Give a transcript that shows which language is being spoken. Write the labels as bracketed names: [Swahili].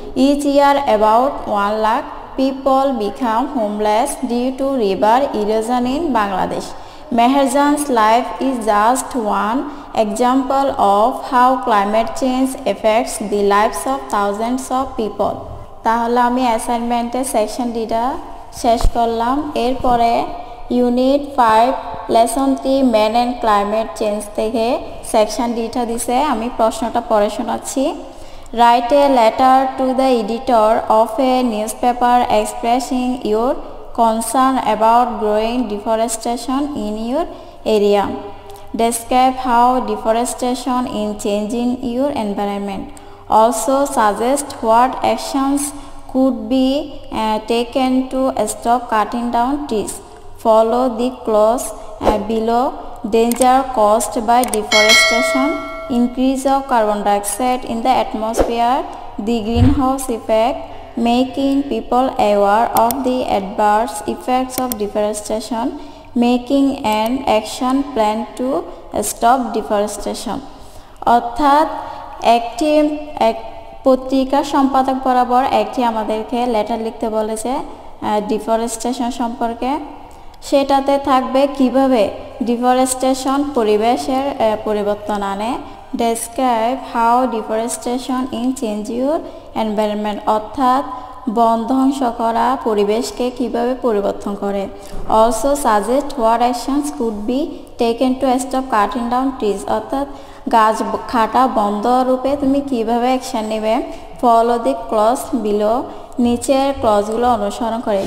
[English] Each year about 1 lakh people become homeless due to river erosion in Bangladesh. Meherjan's life is just one example of how climate change affects the lives of thousands of people. [Bangla] তাহলে আমি অ্যাসাইনমেন্টের section ডিটা শেষ করলাম। এরপরে unit 5 lesson 3 man and climate change থেকে section ডিটা দিছে। আমি প্রশ্নটা পড়ে শোনাচ্ছি। [English] Write a letter to the editor of a newspaper expressing your concern about growing deforestation in your area. Describe how deforestation is changing your environment. Also suggest what actions could be taken to stop cutting down trees. Follow the clause below. Danger caused by deforestation, increase of carbon dioxide in the atmosphere, the greenhouse effect, making people aware of the adverse effects of deforestation, making an action plan to stop deforestation. [Bangla] অর্থাৎ একটি পত্রিকা সম্পাদক বরাবর একটি আমাদেরকে letter লিখতে বলেছে deforestation সম্পর্কে। সেটাতে থাকবে কিভাবে ডিফরেস্টেশন পরিবেশের পরিবর্তন আনে। [English] Describe how deforestation in change your environment. [Bangla] অর্থাৎ বন ধ্বংস করা পরিবেশকে কিভাবে পরিবর্তন করে। [English] Also suggest what actions could be taken to stop cutting down trees. [Bangla] অর্থাৎ গাছ কাটা বন্ধ রূপে তুমি কিভাবে অ্যাকশন নেবে। [English] Follow the clause below. [Bangla] নিচের ক্লজগুলো অনুসরণ করে।